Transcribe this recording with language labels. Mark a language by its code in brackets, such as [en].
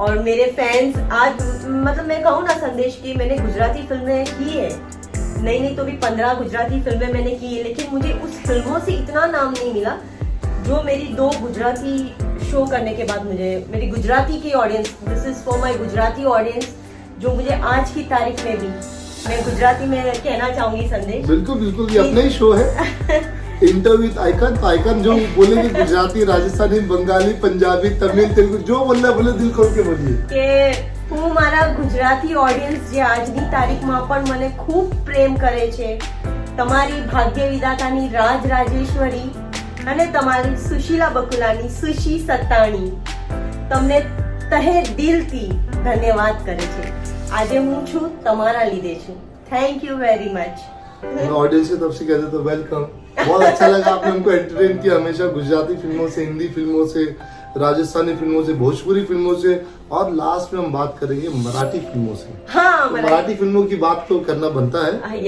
[hi] और मेरे फैंस आज, मतलब मैं कहूँ ना संदेश की, मैंने गुजराती फिल्में की है, नहीं तो भी 15 गुजराती फिल्में मैंने की है, लेकिन मुझे उस फिल्मों से इतना नाम नहीं मिला जो मेरी 2 गुजराती शो करने के बाद मुझे, मेरी गुजराती की audience, [en] this is for my Gujarati audience, [hi] जो मुझे आज की तारीख में भी, मैं गुजराती में कहना चाहूंगी संदेश। बिल्कुल बिल्कुल, ये अपना ही शो है इंटरव्यू विद आइकन। तो आइकन जो बोलेंगे गुजराती, राजस्थानी, बंगाली, पंजाबी, तमिल, तेलुगु, जो बोलना बोले दिल खोल के बोलिए [gu] કે હું મારા ગુજરાતી ઓડિયન્સ જે આજની તારીખમાં પણ મને ખૂબ પ્રેમ કરે છે, તમારી ભાગ્ય વિધાતાની રાજ રાજેશ્વરી અને તમારી સુશીલા બકુલાની સુશી સત્તાણી તમને તહે દિલથી ધન્યવાદ કરે છે। આજે હું છું તમારા લીધે છું। [en] Thank you very much. [hi] Audience की तरफ से कहते तो वेलकम। बहुत अच्छा लगा, आपने हमको एंटरटेन किया हमेशा, गुजराती फिल्मों से, हिंदी फिल्मों से, राजस्थानी फिल्मों से, भोजपुरी फिल्मों से, और लास्ट में हम बात करेंगे मराठी फिल्मों से। हाँ, तो मराठी फिल्मों की बात तो करना बनता है।